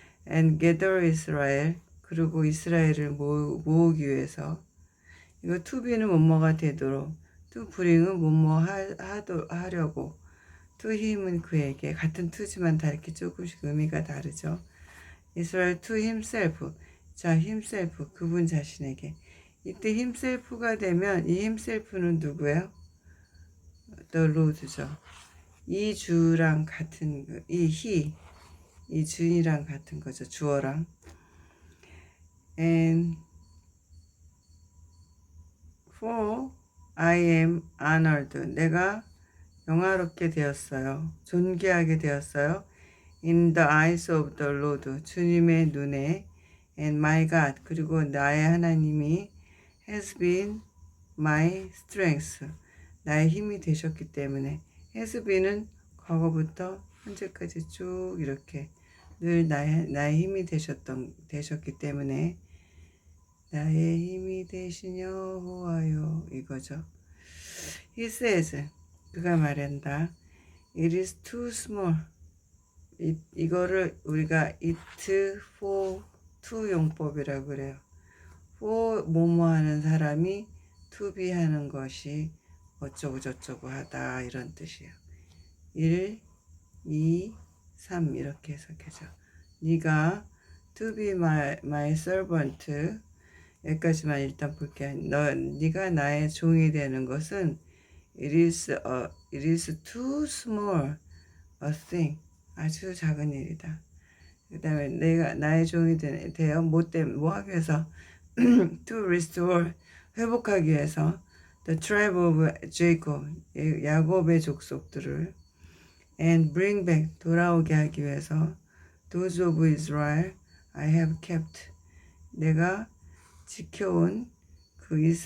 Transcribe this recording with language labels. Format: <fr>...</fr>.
<en>and gather Israel,</en> <ko>그리고 이스라엘을 모으기 위해서. 이거 to be는 뭐뭐가 되도록, to bring은 뭐뭐 하려고, to him은 그에게, 같은 to지만 다 이렇게 조금씩 의미가 다르죠.</ko> <en>Israel to himself, 자 himself,</en> <ko>그분 자신에게. 이때 himself가 되면 이 himself는 누구예요? The Lord죠. 이 주랑 같은 이 준이랑 같은 거죠. 주어랑.</ko> <en>And for I am honored.</en> <ko>내가 영화롭게 되었어요. 존귀하게 되었어요.</ko> <en>In the eyes of the Lord.</en> <ko>주님의 눈에.</ko> <en>And my God.</en> <ko>그리고 나의 하나님이</ko> <en>has been my strength.</en> <ko>나의 힘이 되셨기 때문에.</ko> <en>has been</en> <ko>은 과거부터 현재까지 쭉 이렇게 늘 나의 힘이 되셨기 때문에 나의 힘이 되신 여호와여 이거죠.</ko> <en>He says</en> <ko>그가 말한다.</ko> <en>It is too small.</en> <ko>이거를 우리가 it for to 용법이라고 그래요. for 뭐뭐 하는 사람이 to be 하는 것이 어쩌고 저쩌고 하다 이런 뜻이에요. 1, 2, 3 이렇게 해석해줘. 네가</ko> <en>to be my servant</en> <ko>여기까지만 일단 볼게. 네가 나의 종이 되는 것은</ko> <en>it is too small a thing.</en> <ko>아주 작은 일이다. 그 다음에 내가 나의 종이 되어 뭐 하기 위해서</ko> <en>to restore</en> <ko>회복하기 위해서</ko> <en>the tribe of Jacob</en> <ko>야곱의 족속들을</ko> <en>and bring back</en> <ko>돌아오게 하기 위해서</ko> <en>those of Israel I have kept</en> <ko>내가 지켜온 그</ko>